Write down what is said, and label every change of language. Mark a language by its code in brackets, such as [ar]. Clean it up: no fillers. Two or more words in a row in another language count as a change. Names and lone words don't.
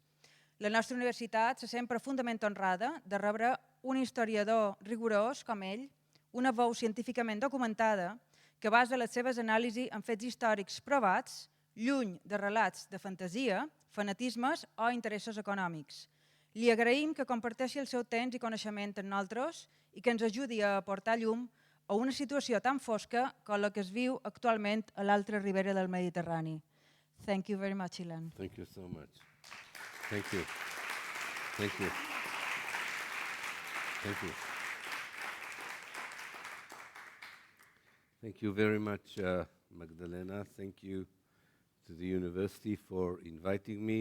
[ca] La nostra universitat se sent profundament honrada de rebre un historiador rigorós com ell, una veu científicament documentada que basa les seves anàlisis en fets històrics provats, lluny de relats de fantasia, fanatismes o interessos econòmics. Li agraïm que comparteixi el seu temps i coneixement amb nosaltres i que ens ajudi a aportar llum a una situació tan fosca com la que es viu actualment a l'altra ribera del Mediterrani. [en] Thank you very much, Ilan. Thank you so much. Thank you. Thank you. Thank you. Thank you very much, Magdalena. Thank you to the university for inviting me.